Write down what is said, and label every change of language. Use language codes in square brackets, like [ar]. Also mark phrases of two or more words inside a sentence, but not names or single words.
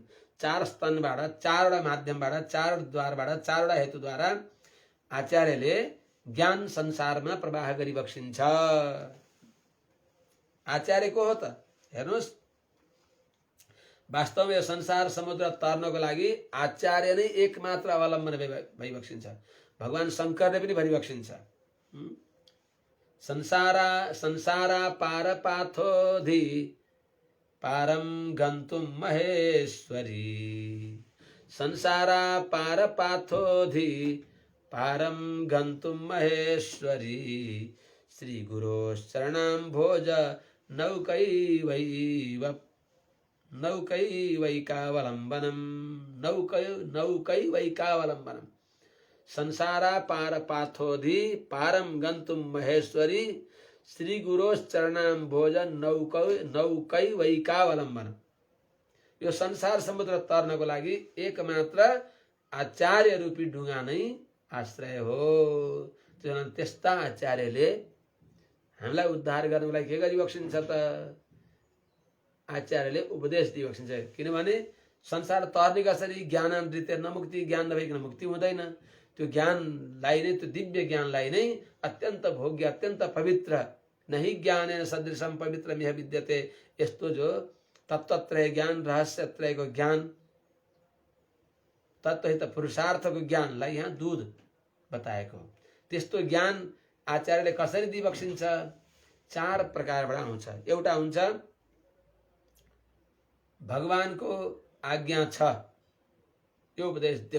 [ne] 4 स्तनबाट, 4वटा माध्यमबाट, 4 द्वारबाट, 4वटा हेतुद्वारा आचार्यले ज्ञान संसारमा प्रवाह गरिबक्सिन्छ। आचार्य को हो त? हेर्नुहोस्, वास्तवमा यो संसार समुद्र तर्नको लागि आचार्य नै एकमात्र अवलम्बन भइबक्सिन्छ। भगवान शङ्करले पनि भनिबक्सिन्छ, [sa] संसारा पार पाथोधि पारम गन्तुम महेश्वरी, संसारा पार पाथोधि पारम गन्तुम महेश्वरी, श्री गुरोश्चरणां भोज नौकैवैकावलम्बनम्, नौकैवैकावलम्बनम्। संसारा पार पाथोधि पारम गन्तुम महेश्वरी, श्री गुरोश्चरणां भोज नौकैवैकावलम्बनम्। [ne] यो संसार समुद्र तर्नको लागि एकमात्र आचार्य रूपी ढुङ्गा नै आश्रय हो। त्यस्ता आचार्यले हामीलाई उद्धार गर्नको लागि के गरिबक्सिन्छ त? आचार्यले उपदेश दिइबक्सिन्छ। किनभने संसार तर्ने कसरी? [sa] ज्ञानान्वित नमुक्ति, [ne] ज्ञान नभइकन मुक्ति हुँदैन। त्यो ज्ञानलाई नै, त्यो दिव्य ज्ञानलाई नै अत्यन्त भोग्य, अत्यन्त पवित्र, [sa] नहि ज्ञानेन सदृशम पवित्रमिह विद्यते, [ne] यस्तो जो तत्त्वत्रय ज्ञान, रहस्यत्रयको ज्ञान, तत्त्वहित पुरुषार्थको ज्ञानलाई यहाँ दूध बताएको। त्यस्तो ज्ञान आचार्यले कसरी दिबक्सिन्छ? 4 प्रकारबाट आउँछ। एउटा हुन्छ भगवानको आज्ञा छ यो उपदेश देऊ।